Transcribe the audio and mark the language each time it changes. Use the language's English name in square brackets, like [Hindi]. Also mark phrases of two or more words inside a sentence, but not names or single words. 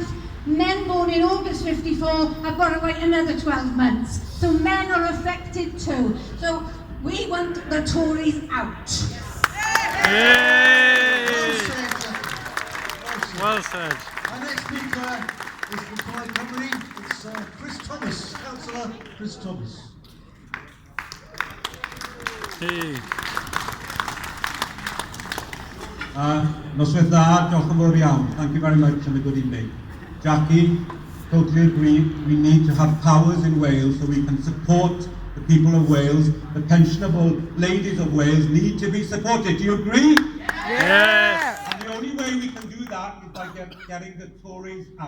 [English] Men born in August 54 have got to wait another 12 months. So men are affected too. So we want the Tories out. Yay! Well said. Our next speaker is from Prime Minister. It's Cris Tomos, councillor Cris Tomos. Hey. [Welsh] Noswaith dda, diolch yn fawr iawn. [English] Thank you very much and a good evening. Jackie, totally agree. We need to have powers in Wales so we can support the people of Wales. The pensionable ladies of Wales need to be supported. Do you agree? Yes. And the only way we can do that is by getting the Tories out.